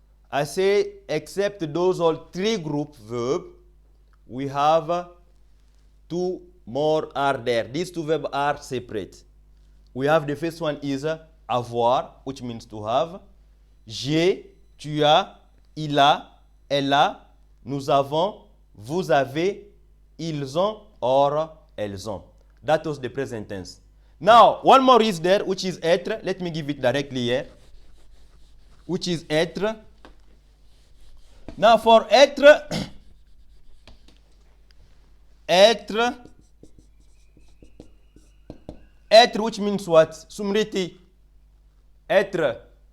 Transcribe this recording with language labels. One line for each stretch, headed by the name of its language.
English: I say except those all three group verb, we have two more are there. These two verbs are separate. We have the first one is avoir, which means to have.
French: J'ai, tu as, il a, elle a, nous avons, vous avez, ils ont, or elles ont.
English: That was the present tense. Now, one more is there, which is être. Let me give it directly here. Which is être. Now, for être, être, which means what? Sumriti. Être.